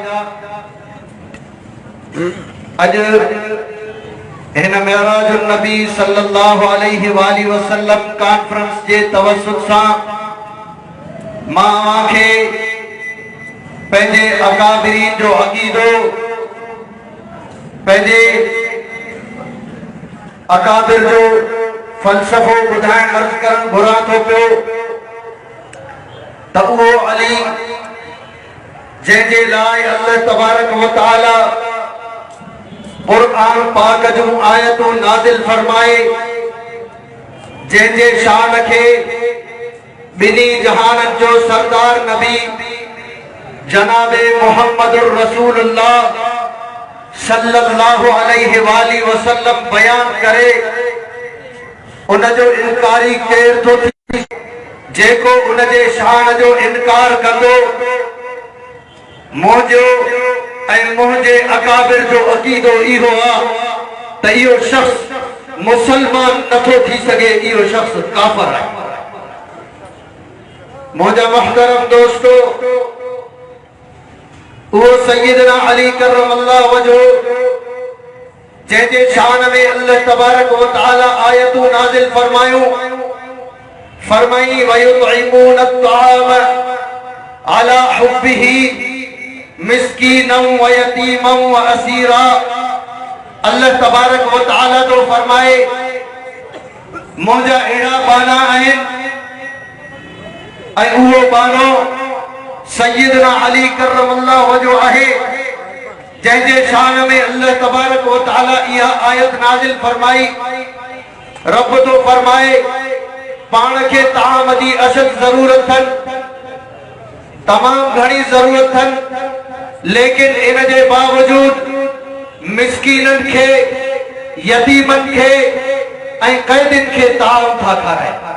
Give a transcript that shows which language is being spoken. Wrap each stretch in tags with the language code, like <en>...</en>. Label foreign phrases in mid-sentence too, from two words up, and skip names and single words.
<sd>अॼु हिन मेराजुन नबी</sd> <ar>صلى الله عليه وسلم</ar> <sd>कॉन्फ्रेंस जे तवसुत सां मां खे पंहिंजे अकाबिरीन जो अक़ीदो पंहिंजे अकाबिर जो फ़लसफ़ो ॿुधाइण अर्ज़ करण घुरां थो पियो त उहो अली जंहिंजे लाइ</sd> <ar>الله تبارك وتعالى</ar> <sd>क़ुरान पाक जूं आयतूं नाज़िल फरमाए जंहिंजे शान खे बिनी जहाननि जो सरदार नबी जनाबे</sd> <ar>محمد رسول الله صلى الله عليه وسلم</ar> <sd>बयान करे उन जो इनकारी केर थो थी जेको उन जे शान जो इनकार कंदो मुंहिंजो ऐं मुंहिंजे अकाबिर जो अक़ीदो इहो आहे त इहो शख़्स मुसलमान नथो थी सघे, इहो शख़्स काफ़िर आहे। मुंहिंजा मुहतरम दोस्तो उहो सैयदना अली</sd> <ar>كرم الله وجهه</ar> <sd>जंहिंजे शान में</sd> <ar>الله تبارك وتعالى</ar> <sd>आयतूं नाज़िल फरमायूं फरमाई</sd> <ar>ويطعمون الطعام على حبه مسكينا ويتيما وأسيرا. الله تبارك وتعالى</ar> <sd>तो फरमाए मुंहिंजा अहिड़ा बाना आहिनि ऐं उहो बानो सैयदना अली</sd> <ar>كرم الله وجهه</ar> <sd>आहे जंहिंजे शान में</sd> <ar>الله تبارك وتعالى</ar> <sd>इहा आयत नाज़िल फरमाई। रब तो फरमाए पाण खे ताम जी अशद ज़रूरत अथनि, तमाम घणी ज़रूरत अथनि, लेकिन इन जे बावजूद मिस्कीनन खे यतीमन खे ऐं क़ैदिन खे ताम था खाराइनि।</sd>